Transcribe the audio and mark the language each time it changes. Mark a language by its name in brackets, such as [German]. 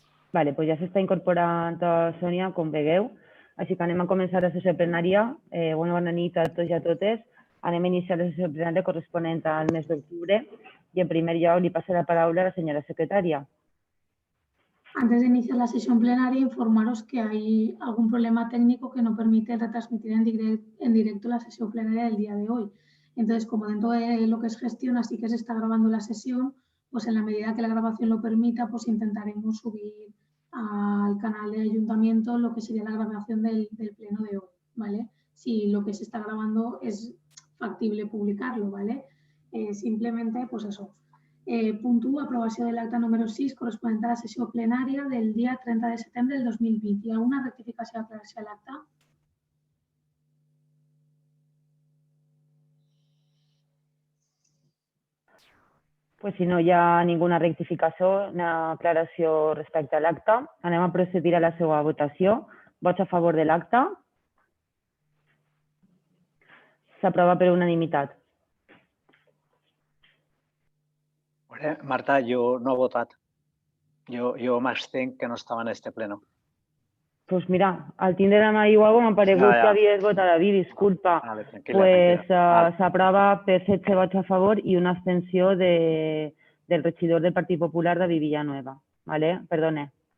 [Spanish] Vale, pues [Catalan] ja s'està incorporant Sònia, com vegueu. Així que anem a començar la sessió plenària. Bona nit a tots i a totes. Anem a iniciar la sessió plenària corresponent al mes d'octubre i en primer lloc li passo la paraula a la senyora secretària. [Spanish] Antes de iniciar la sesión plenaria, informaros que hay algún problema técnico que no permite retransmitir en directo la sesión plenaria del día de hoy. Entonces, como dentro de lo que es gestión, así que se está grabando la sesión, pues en la medida que la grabación lo permita, pues intentaremos subir al canal de ayuntamiento lo que sería la grabación del pleno de hoy, ¿vale? Si lo que se está grabando es factible publicarlo, ¿vale? Simplemente, pues eso. [Catalan] Punt 1, aprovació de l'acte número 6 corresponent a la sessió plenària del dia 30 de setembre del 2020. Hi ha alguna rectificació o aclaració a l'acte? [Spanish] Pues [Catalan] si no hi ha ninguna rectificació, una aclaració respecte a l'acte, anem a procedir a la seva votació. Vots a favor de l'acte. S'aprova per unanimitat. [Spanish] Marta, yo no he votado. Yo me abstengo, que no estaba en este pleno. Pues mira, [Catalan] al tindre la mà igual m'ha paregut que havies votat a dir, disculpa. [Spanish] Vale, tranquila, Pues tranquila. [Catalan] s'aprova per 16 vots a favor i una abstenció del regidor del Partit Popular, David Villanueva. [Spanish] Vale? Perdone.